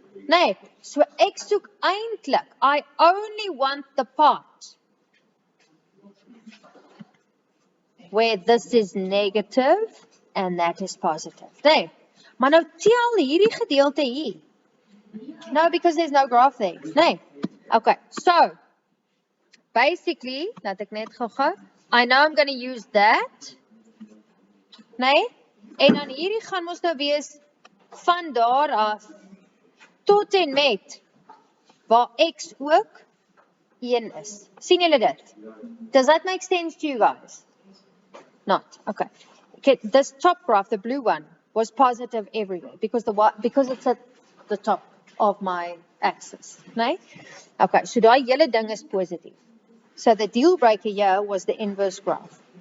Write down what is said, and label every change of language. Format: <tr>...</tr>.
<af>Nee, so ek soek eintlik,</af> <en>I only want the part where this is negative and that is positive.</en> <af>Nee, maar nou tel hierdie gedeelte hier.</af> <en>No, because there's no graph there.</en> <af>Nee.</af> <en>Okay, so basically,</en> <af>laat ek net gou-gou,</af> <en>I know I'm going to use that.</en> <af>Nee? En dan hierdie gaan ons nou wees van daar af tot en met waar X ook 1 is. Sien julle dit?</af> <en>Does that make sense to you guys? Not. Okay. Okay, this top graph, the blue one, was positive everywhere because it's at the top of my axis. Nee? Okay, so</en> <af>daai hele ding is positief.</af> <en>So the deal breaker here was the inverse graph.</en>